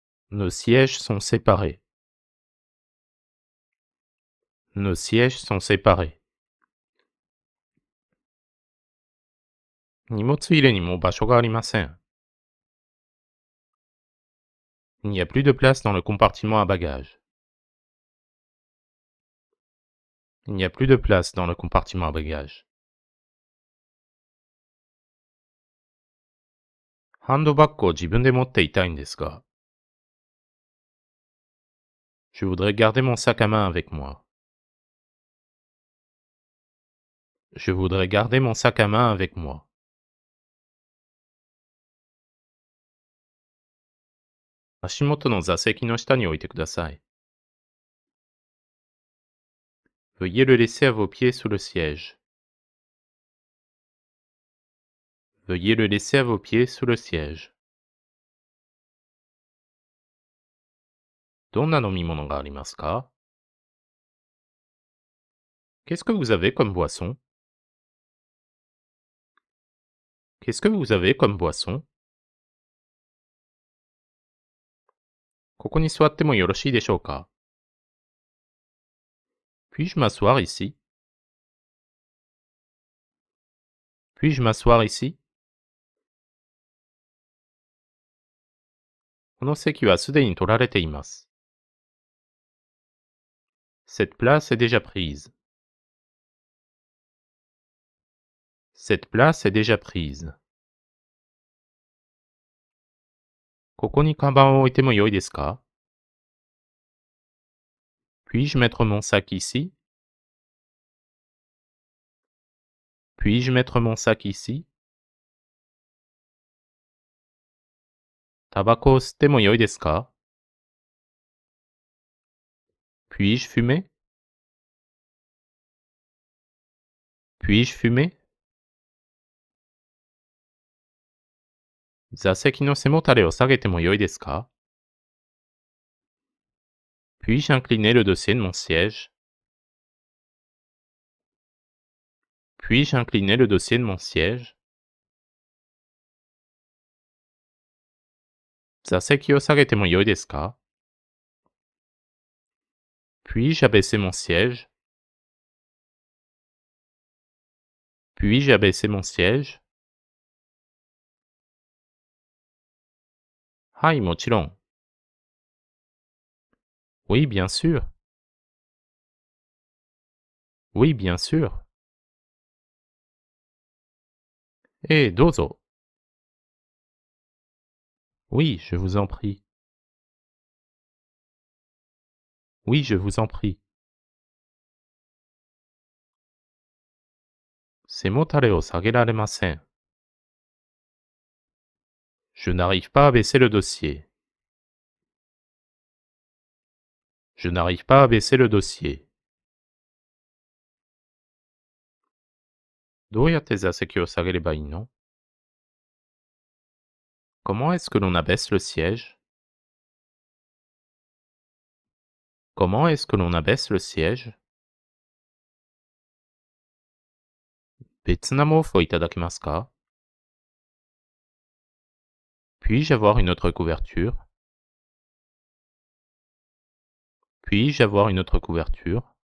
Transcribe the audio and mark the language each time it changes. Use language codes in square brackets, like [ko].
[fr] Nos sièges sont séparés. Nos sièges sont séparés. [ja] 荷物入れにもう場所がありません。 [fr] Il n'y a plus de place dans le compartiment à bagages. Il n'y a plus de place dans le compartiment à bagages. [ja] ハンドバッグを自分で持っていたいんですが。 [fr] Je voudrais garder mon sac à main avec moi. Je voudrais garder mon sac à main avec moi. [ja] 足元の座席の下に置いてください。 [fr] Veuillez le laisser à vos pieds sous le siège. Veuillez le laisser à vos pieds sous le siège. [ja] どんな飲み物がありますか? [fr] Qu'est-ce que vous avez comme boisson? Qu'est-ce que vous avez comme boisson? [ja] ここに座ってもよろしいでしょうか? [fr] Puis-je m'asseoir ici? Puis-je m'asseoir ici? [ja] この席はすでに取られています。 [fr] Cette place est déjà prise. Cette place est déjà prise. [ja] ここにカバンを置いてもよいですか? [fr] Puis-je mettre mon sac ici? Puis-je mettre mon sac ici? [ja] タバコを吸ってもよいですか? [fr] Puis-je fumer? Puis-je fumer? [ja] 座席の背もたれを下げてもよいですか? [fr] Puis-je incliner le dossier de mon siège? Puis-je incliner le dossier de mon siège? [ja] 座席を下げてもよいですか? [fr] Puis-je abaisser mon siège? Puis-je abaisser mon siège? [ja] はい、もちろん。 [fr] Oui, bien sûr. Oui, bien sûr. [ja] ええ、どうぞ。 [fr] Oui, je vous en prie. Oui, je vous en prie. [ja] 背もたれを下げられません。 [fr] Je n'arrive pas à baisser le dossier. Je n'arrive pas à baisser le dossier. [ja] どうやって座席を下げればいいの? [fr] Comment est-ce que l'on abaisse le siège? Comment est-ce que l'on abaisse le siège? [ja] 別な毛布をいただけますか? [fr] Puis-je avoir une autre couverture? Puis-je avoir une autre couverture?